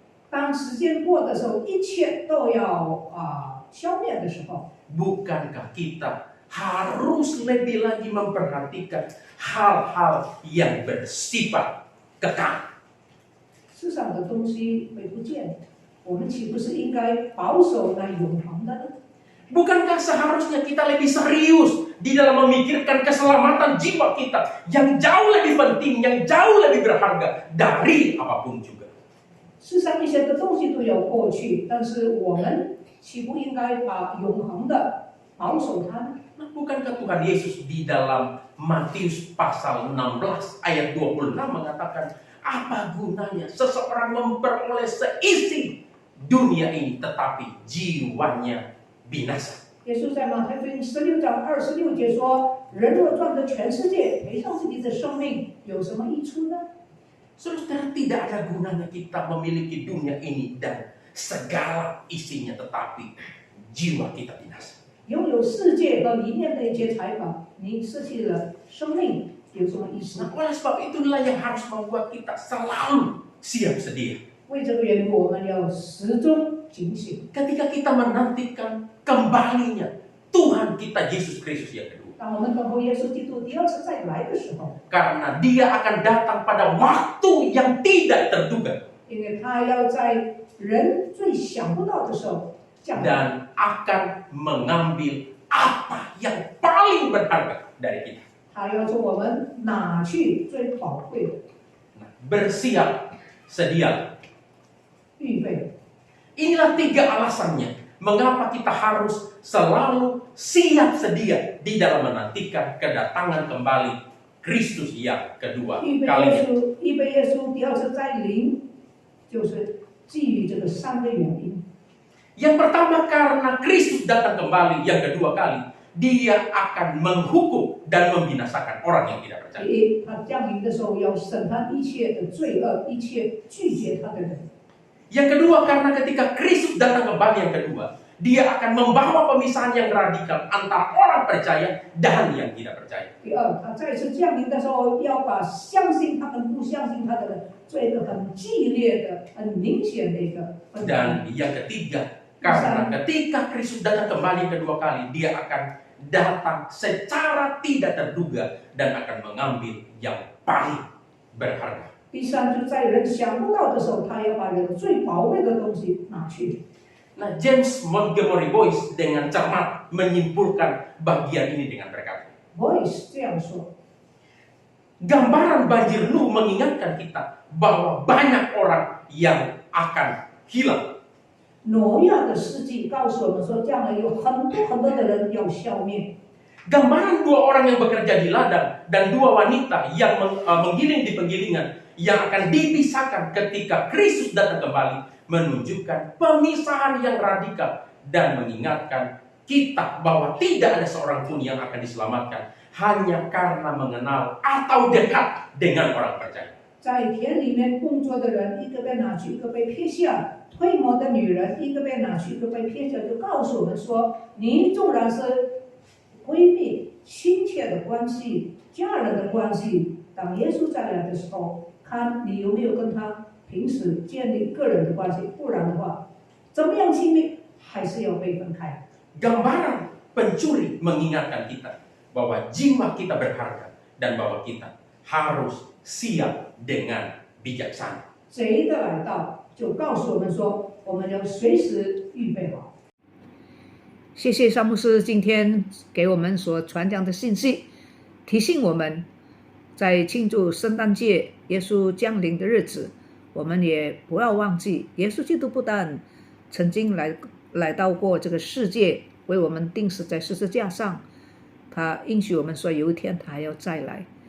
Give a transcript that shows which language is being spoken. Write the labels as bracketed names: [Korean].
[Chinese] 当时间过的时候，一切都要消灭的时候， [Indonesian] Bukankah kita harus lebih lagi memperhatikan hal-hal yang bersifat kekal. [Chinese] 世上的东西会不见，我们岂不是应该保守那永恒的呢？ [Indonesian] Bukankah seharusnya kita lebih serius di dalam memikirkan keselamatan jiwa kita yang jauh lebih penting, yang jauh lebih berharga dari apapun juga? [Chinese] 世上一些的东西都要过去，但是我们岂不应该把永恒的保守它呢？ [Indonesian] Nah, bukankah Tuhan Yesus di dalam Matius pasal 16 ayat 26 mengatakan, apa gunanya seseorang memperoleh seisi dunia ini tetapi jiwanya binasa? [Chinese] 耶稣在马太福音16章26节说：“人若赚得全世界，赔上自己的生命，有什么益处呢？” [Indonesian] Saudara, tidak ada gunanya kita memiliki dunia ini dan segala isinya tetapi jiwa kita binasa. [Chinese] 拥有世界和里面的一些财宝，你失去了生命，有什么意思？ [Indonesian] Nah, oleh sebab itulah yang harus membuat kita selalu siap sedia. [Chinese] 为这个缘故，我们要始终警醒。 [Indonesian] Ketika kita menantikan kembalinya Tuhan kita Yesus Kristus yang kedua. [Chinese] 当我们等候耶稣基督第二次再来的时候， [Indonesian] Karena dia akan datang pada waktu yang tidak terduga [Chinese] 因为他要在人最想不到的时候降临， [Indonesian] dan akan mengambil apa yang paling berharga dari kita. [Chinese] 他要从我们拿去最宝贵的 [Indonesian] Nah, bersiap, sedia. [Chinese] 预备。 [Indonesian] Inilah 3 alasannya mengapa kita harus selalu siap sedia di dalam menantikan kedatangan kembali Kristus yang kedua [Chinese] 预备耶 [Indonesian] kalinya. [Chinese] 稣，预备耶稣第二次再临，就是基于这个3个原因。 [Indonesian] Yang pertama karena Kristus datang kembali yang kedua kali, dia akan menghukum dan membinasakan orang yang tidak [Chinese] 第一，他降临的时候要审判一切的罪恶，一切拒绝他的人。 [Indonesian] Yang kedua karena ketika Kristus datang kembali yang kedua, dia akan membawa pemisahan yang radikal antara orang percaya dan yang tidak percaya. [Chinese] 第二，他再次降临的时候，要把相信他跟不相信他的人做一个很激烈的、很明显的一个分开。 [Indonesian] Dan yang ketiga, karena ketika Kristus datang kembali kedua kali, dia akan datang secara tidak terduga dan akan mengambil yang paling berharga. [Chinese] 第三，就在人想不到的时候，他要把人最宝贵的东西拿去。 [Indonesian] Nah, James Montgomery Boyce dengan cermat menyimpulkan bagian ini dengan berkata, [Chinese] Boyce 这样说， [Indonesian] gambaran banjir Nuh mengingatkan kita bahwa banyak orang yang akan hilang. [Chinese] 挪亚的事迹告诉我们说，将来有很多很多的人要消灭。 [Indonesian] Gambaran 2 orang yang bekerja di ladang dan 2 wanita yang menggiling di penggilingan yang akan dipisahkan ketika Kristus datang kembali menunjukkan pemisahan yang radikal dan mengingatkan kita bahwa tidak ada seorang pun yang akan diselamatkan hanya karena mengenal atau dekat dengan orang percaya. [Chinese] 在田里面工作的人，一个被拿去，一个被撇下；推磨的女人，一个被拿去，一个被撇下，就告诉我们说，你纵然是闺蜜、亲切的关系、家人的关系，当耶稣再来的时候，看你有没有跟他平时建立个人的关系，不然的话，怎么样亲密，还是要被分开。 [Indonesian] Gambaran pencuri mengingatkan kita bahwa jiwa kita berharga dan bahwa kita harus siap dengan bijaksana. [Chinese] 贼的来到，就告诉我们说，我们要随时预备好。谢谢沙牧师今天给我们所传讲的信息，提醒我们在庆祝圣诞节耶稣降临的日子，我们也不要忘记，耶稣基督不但曾经来到过这个世界，为我们钉死在十字架上，他应许我们说有一天他还要再来。